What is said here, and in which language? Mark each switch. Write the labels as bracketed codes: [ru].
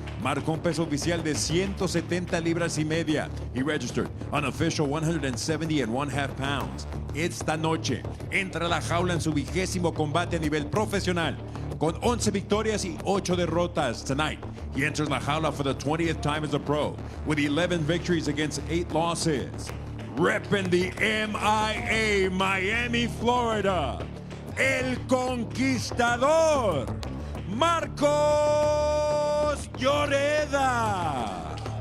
[es] Marcó un peso oficial de 170 libras y media. [en] He registered an official 170 and 1/2 pounds. [es] Esta noche entra a la jaula en su 20º combate a nivel profesional, con 11 victorias y 8 derrotas. [en] Tonight, he enters [es] la jaula [en] for the 20th time as a pro, with 11 victories against 8 losses. Repping the MIA, Miami, Florida, [es] el conquistador, [en] Marcos Lloreda.